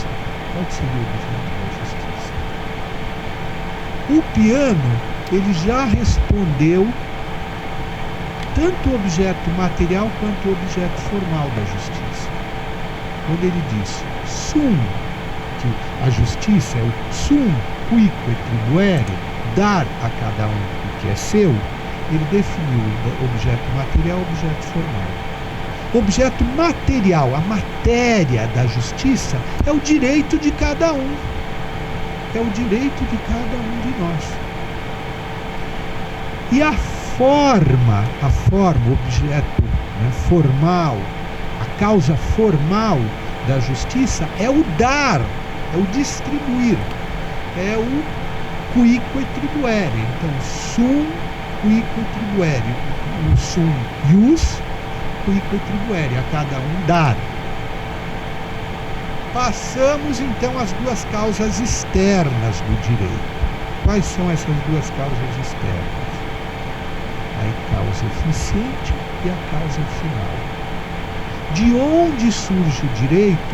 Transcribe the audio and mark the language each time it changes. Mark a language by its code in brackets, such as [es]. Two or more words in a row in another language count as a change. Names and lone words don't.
[pt] Qual seria o objeto da justiça? O Piano, ele já respondeu tanto o objeto material quanto o objeto formal da justiça. Quando ele disse sum, que a justiça é o [la] sum quique tribuere, [pt] dar a cada um o que é seu, ele definiu o objeto material e o objeto formal. O objeto material, a matéria da justiça, é o direito de cada um. É o direito de cada um de nós. E a forma, o objeto formal, a causa formal da justiça é o dar, é o distribuir, é o [la] quique tribuere. Então, sum quique tribuere, o sum ius quique tribuere, [pt] a cada um dar. Passamos então às duas causas externas do direito. Quais são essas duas causas externas? A causa eficiente e a causa final. De onde surge o direito?